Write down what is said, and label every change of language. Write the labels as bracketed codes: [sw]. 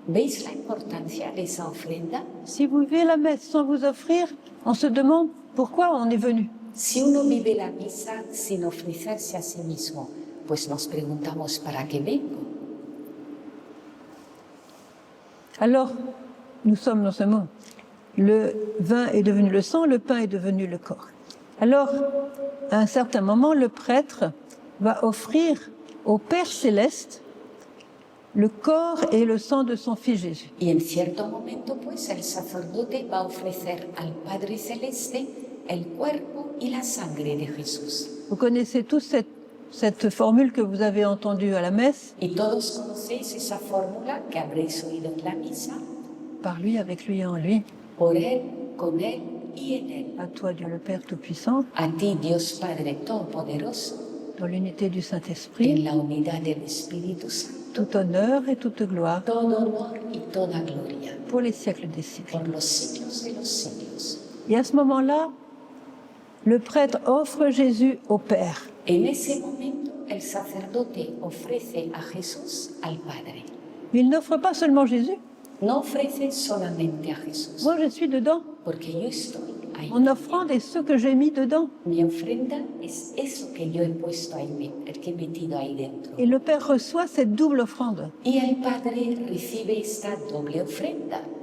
[es] ¿Veis la importancia de esa ofrenda? [fr] Si vous vivez la messe sans vous offrir, on se demande pourquoi on est venu. [es] Si uno vive la misa sin ofrecerse a sí mismo, pues nos preguntamos ¿para qué vengo? [fr] Alors, nous sommes dans ce monde. Le vin est devenu le sang, le pain est devenu le corps. Alors, à un certain moment, le prêtre va offrir au Père Céleste le corps et le sang de son Fils Jésus. [es] Y en cierto momento, pues, el sacerdote va a ofrecer al Padre Celeste el cuerpo y la sangre de Jesús. [fr] Vous connaissez tous cette formule que vous avez entendue à la messe. [es] Y todos conocéis esa fórmula que habréis oído en la misa. [fr] Par lui, avec lui et en lui. [es] Por Él, con Él y en Él. [fr] À toi, Dieu le Père Tout-Puissant. [es] A ti, Dios Padre Todopoderoso. [fr] Dans l'unité du Saint-Esprit. [es] En la unidad del Espíritu Santo. [fr] Tout honneur et toute gloire. [es] Todo honor y toda gloria. [fr] Pour les siècles des siècles. [es] Por los siglos de los siglos. [fr] Et à ce moment-là, le prêtre offre Jésus au Père. [es] En ese momento, el sacerdote ofrece a Jesús al Padre. [fr] Mais il n'offre pas seulement Jésus. [es] No ofrece solamente a Jesús. [fr] Moi, je suis dedans. [es] Porque yo estoy ahí. [fr] Mon offrande est ce que j'ai mis dedans. [es] Mi ofrenda es eso que yo he puesto ahí, el que he metido ahí dentro. [fr] Et le Père reçoit cette double offrande. [es] Y el Padre recibe esta doble ofrenda.